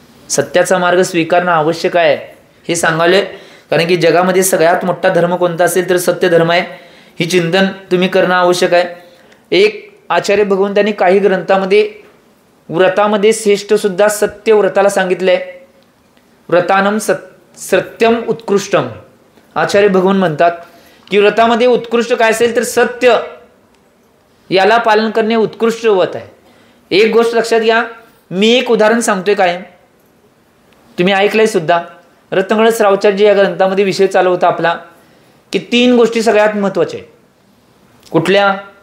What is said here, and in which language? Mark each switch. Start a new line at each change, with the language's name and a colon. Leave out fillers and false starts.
Marathi: सत्याचा मार्ग स्वीकारणं आवश्यक आहे हे सांगाले, कारण की जगामध्ये सगळ्यात मोठा धर्म कोणता असेल तर सत्य धर्म आहे. ही चिंतन तुम्ही करणं आवश्यक आहे. एक आचार्य भगवंतांनी काही ग्रंथामध्ये व्रतामध्ये श्रेष्ठ सुद्धा सत्य व्रताला सांगितलंय.
Sanskrit: व्रतानम सत्यम उत्कृष्टम.
Marathi: आचार्य भगवान म्हणतात की व्रतामध्ये उत्कृष्ट काय असेल तर सत्य, याला पालन करणे उत्कृष्ट व्रत आहे. एक गोष्ट लक्षात घ्या, मी एक उदाहरण सांगतोय काय, तुम्ही ऐकलंय सुद्धा. रत्नगड श्रावचार्य या ग्रंथामध्ये विषय चालू होता आपला की 3 गोष्टी सगळ्यात महत्त्वाच्या आहेत. कुठल्या?